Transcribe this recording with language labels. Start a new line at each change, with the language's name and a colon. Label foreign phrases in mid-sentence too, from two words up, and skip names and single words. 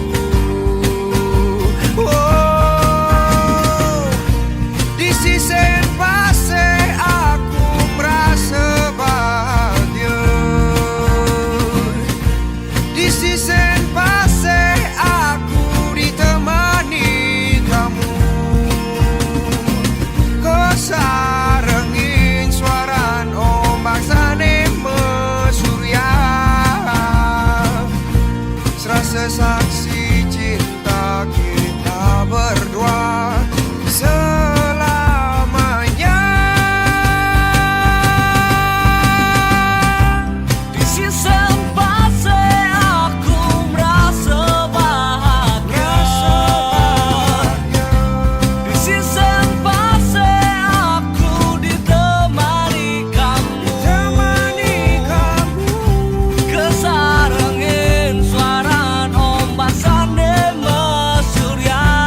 Indonesian: Oh, di sisi pase aku merasa bahagia. Di sisi pase aku ditemani kamu.
Balinese: Kau sarengin suaran ombak sane mesurya.
Indonesian: Serasa saksi cinta kita berdua selamanya. Di sisi pase aku merasa bahagia. Di sisi pase aku ditemani kamu.
Balinese: Kesarengin suaran ombak sane mesurya.